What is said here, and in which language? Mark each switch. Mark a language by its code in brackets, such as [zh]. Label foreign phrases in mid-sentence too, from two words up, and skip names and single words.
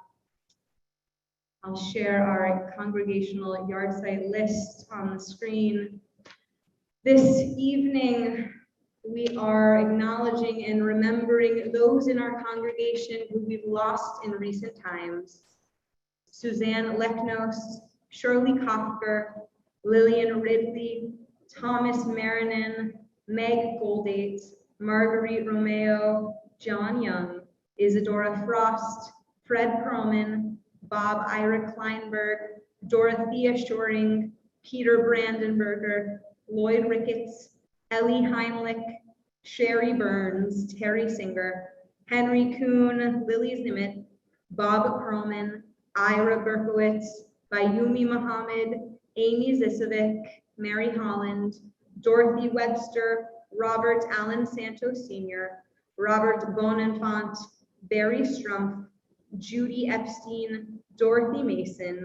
[en] I'll share our congregational yard site list on the screen. This evening, we are acknowledging and remembering those in our congregation who we've lost in recent times. Suzanne Leknos, Shirley Kofker, Lillian Ridley, Thomas Marinin, Meg Goldate, Marguerite Romeo, John Young, Isadora Frost, Fred Perlman, Bob Ira Kleinberg, Dorothea Shoring, Peter Brandenberger, Lloyd Ricketts, Ellie Heimlich, Sherry Burns, Terry Singer, Henry Kuhn, Lily Zimmett, Bob Perlman, Ira Berkowitz, Bayumi Muhammad, Amy Zisovic, Mary Holland, Dorothy Webster, Robert Allen Santos Sr., Robert Bonenfant, Barry Strumpf, Judy Epstein, Dorothy Mason,